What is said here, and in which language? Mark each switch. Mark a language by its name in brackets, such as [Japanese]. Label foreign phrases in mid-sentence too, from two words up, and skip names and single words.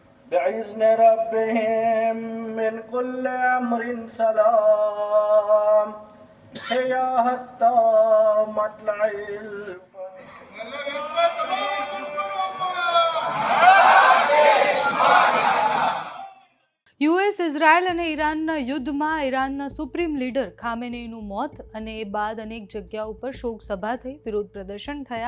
[Arabic] بإذن ربهم من كل أمر سلام هي حتى مطلع [Gujarati] યુએસ ઇઝરાયલ અને ઈરાનના યુદ્ધમાં ઈરાનના [English] supreme leader [Gujarati] ખામેનેઈનું મોત અને એ બાદ અનેક જગ્યાઓ પર શોક સભા થઈ, વિરોધ પ્રદર્શન થયા.